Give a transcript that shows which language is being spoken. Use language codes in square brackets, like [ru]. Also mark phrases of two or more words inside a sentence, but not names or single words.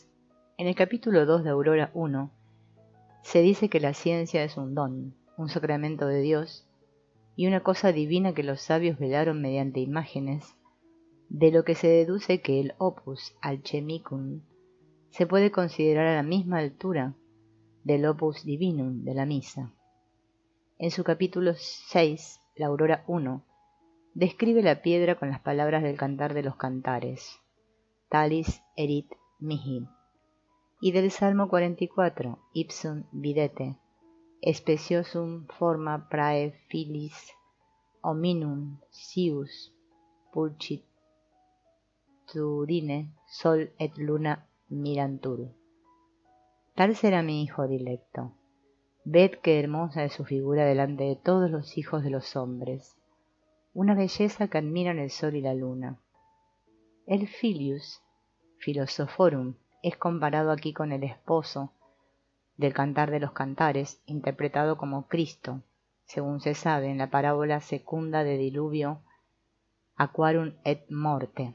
[es] En el capítulo 2 de Aurora 1 se dice que la ciencia es un don, un sacramento de Dios y una cosa divina que los sabios velaron mediante imágenes, de lo que se deduce que el [la] opus alchemicum [es] se puede considerar a la misma altura del [la] opus divinum [es] de la misa. En su capítulo 6, la Aurora 1, describe la piedra con las palabras del Cantar de los Cantares, [la] Talis erit mihi, [es] y del Salmo 44, [la] Ipsum videte, speciosum forma prae filis hominum sius pulchitudine sol et luna mirantur. [es] Tal será mi hijo dilecto. Ved qué hermosa es su figura delante de todos los hijos de los hombres, una belleza que admiran el sol y la luna. El [la] Filius Philosophorum [es] es comparado aquí con el esposo del Cantar de los Cantares, interpretado como Cristo, según se sabe en la parábola secunda de Diluvio Aquarum et Morte.